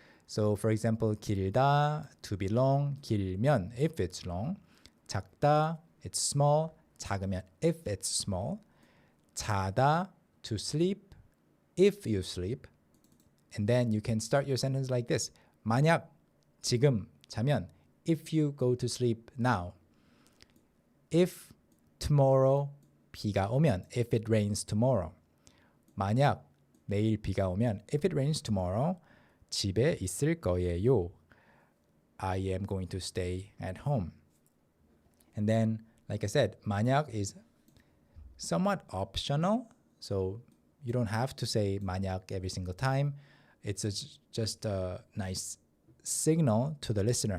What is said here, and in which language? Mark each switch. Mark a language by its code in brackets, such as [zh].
[en] So for example, 길다, to be long, 길면, if it's long, 작다, it's small, 작으면, if it's small, 자다, to sleep, if you sleep. And then you can start your sentence like this. [ko] 만약, 지금, 자면, [en] if you go to sleep now. If tomorrow, [ko] 비가 오면, [en] if it rains tomorrow. [ko] 만약, 내일 비가 오면, [en] if it rains tomorrow, [ko] 집에 있을 거예요. [en] I am going to stay at home. And then, like I said, 만약 is somewhat optional. So you don't have to say 만약 every single time. It's just a nice signal to the listener.